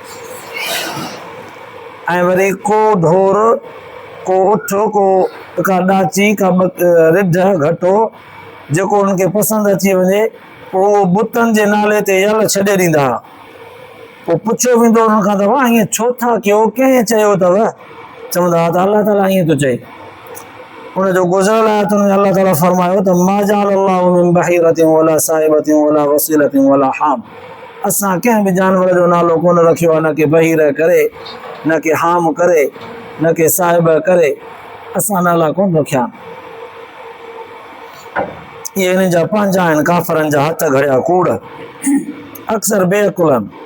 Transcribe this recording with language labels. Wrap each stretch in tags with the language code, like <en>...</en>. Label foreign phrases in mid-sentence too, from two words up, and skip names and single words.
<sd>ऐं वरी को ढोर, को उठ, को का ॾाची, का रिढ घटो जेको उनखे पसंदि अची वञे पोइ उहो बुतनि जे नाले ते यल छॾे ॾींदा। पोइ पुछियो वेंदो उन्हनि खां, तव्हां ईअं छो था कयो, कंहिं चयो अथव? चवंदा हुआ त अल्लाह ताला ईअं थो चए। उनजो गुज़िरियल आयतुनि में अल्लाह ताला फरमायो त</sd> <ar>ما جعل الله من بحيرة ولا سائبة ولا وصيلة ولا حام.</ar> <sd>असां कंहिं बि जानवर जो नालो कोन रखियो आहे, न कि बहीर करे, न कि हाम करे, न कि साहिब करे, असां नाला कोन रखिया। इहे इन जा पंहिंजा आहिनि काफ़रनि जा हथ घड़िया कूड़, अक्सर बेअकुलनि।</sd>